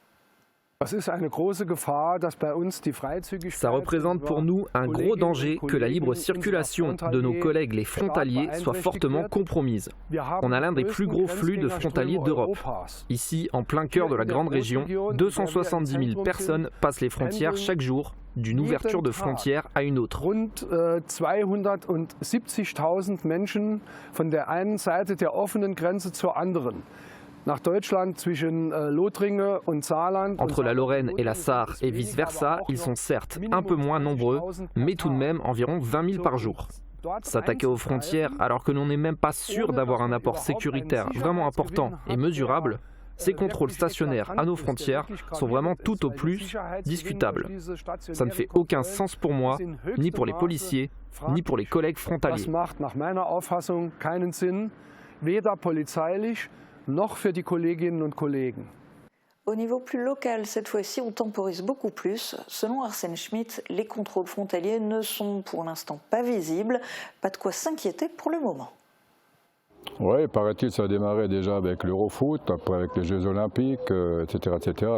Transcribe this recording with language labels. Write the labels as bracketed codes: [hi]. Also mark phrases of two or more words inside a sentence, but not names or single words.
[fr] Ça représente pour nous un gros danger que la libre circulation de nos collègues les frontaliers soit fortement compromise. On a l'un des plus gros flux de frontaliers d'Europe. Ici, en plein cœur de la grande région, 270 000 personnes passent les frontières chaque jour, d'une ouverture de frontière à une autre. [de] Rund 270.000 Menschen von der einen Seite der offenen Grenze zur anderen. [fr] Entre la Lorraine et la Sarre et vice-versa, ils sont certes un peu moins nombreux, mais tout de même environ 20 000 par jour. S'attaquer aux frontières alors que l'on n'est même pas sûr d'avoir un apport sécuritaire vraiment important et mesurable, ces contrôles stationnaires à nos frontières sont vraiment tout au plus discutables. Ça ne fait aucun sens pour moi, ni pour les policiers, ni pour les collègues frontaliers. [de] weder polizeilich noch für die Kolleginnen und Kollegen. [fr] Au niveau plus local, cette fois-ci, on temporise beaucoup plus. Selon Arsène Schmitt, les contrôles frontaliers ne sont pour l'instant pas visibles. Pas de quoi s'inquiéter pour le moment. Oui, paraît-il, ça a démarré déjà avec l'Eurofoot, après avec les Jeux Olympiques, etc., etc.